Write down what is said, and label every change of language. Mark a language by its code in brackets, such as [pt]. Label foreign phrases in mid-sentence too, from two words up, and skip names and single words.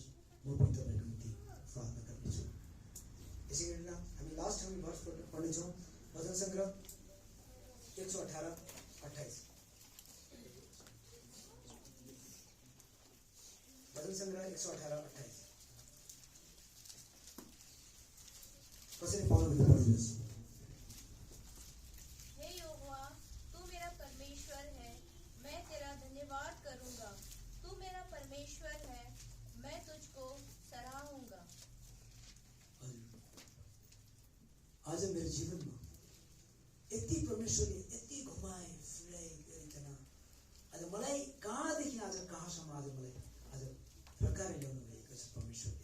[ne] म पनि तपाईँहरूको निम्ति प्रार्थना गर्नेछु। यसै गरी हामी लास्ट हामी भर्स पढ्नेछौँ, भजन सङ्ग्रह 118-28। भजन सङ्ग्रह 118-28। कसरी पाउनु भने पढिदिनुहोस्। [hi] हे यहोवा, तू मेरा परमेश्वर है, मैं तेरा धन्यवाद करूंगा। तू मेरा परमेश्वर है, मैं तुझको सराहूंगा। [ne] आज मेरो जीवनमा यति परमेश्वरले यति घुमाए फिराइ गरिकन आज मलाई कहाँदेखि आज कहाँसम्म आज मलाई आज फर्काएर ल्याउनु भएको छ परमेश्वरले।